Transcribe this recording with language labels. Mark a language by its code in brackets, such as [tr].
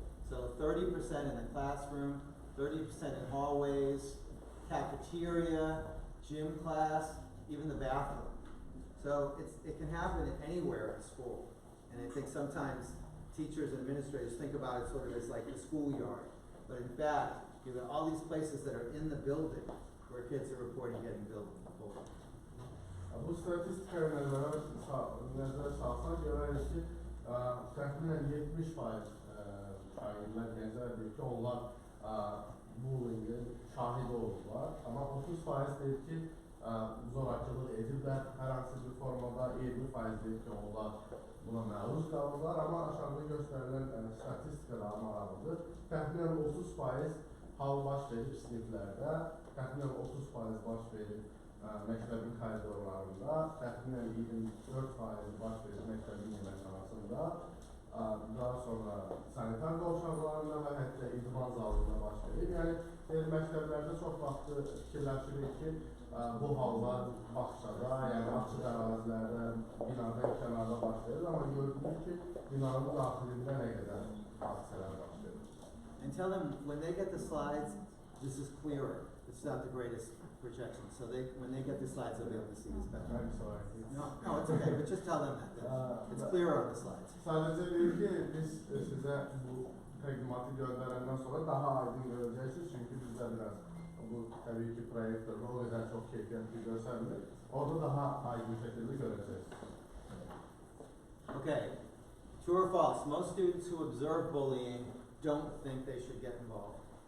[en] So 30% in the classroom, 30% in hallways, cafeteria, gym class, even the bathroom. So it can happen anywhere in school. And I think sometimes teachers and administrators think about it sort of as like the schoolyard. But in fact, you have all these places that are in the building where kids are reporting getting bullied. [az] Bu statistikaya nəzərə salsaq görərik ki, təxminən 70% şagirdlər gənclər deyir ki, onlar bullyingin şahidi olurlar. Amma 30% deyir ki, zorakılıq ediblər hər hansı bir formada, 20% deyib ki, onlar buna məruz qalırlar, amma aşağıda göstərilən statistika daha maraqlıdır. Təxminən 30% hal baş verib siniflərdə, təxminən 30% baş verib məktəbin koridorlarında, təxminən 24% baş verib məktəbin yeməkxanasında, daha sonra sanitar qovşaqlarında və hətta idman zalında baş verib. Yəni, məktəblərdə çox vaxt fikirləşirik ki, bu hallar bağçada, yəni açıq ərazilərdə, binadan kənarda baş verir, amma gördük ki, binanın daxilində nə qədər hadisələr baş verir. [en] And tell them when they get the slides, this is clearer. It's not the greatest projection. So when they get the slides, they'll be able to see this better. I'm sorry. No, it's okay. But just tell them that. It's clearer on the slides. [az] Sadəcə deyir ki, biz sizə bu təqdimatı göndərəndən sonra daha aydın görəcəksiniz, çünki bizdə biraz bu təbii ki, proyektördə o qədər çox keyfiyyətli görsənmir. Orada daha aydın şəkildə görəcəksiniz. [en] Okay. True or false? Most students who observe bullying don't think they should get involved.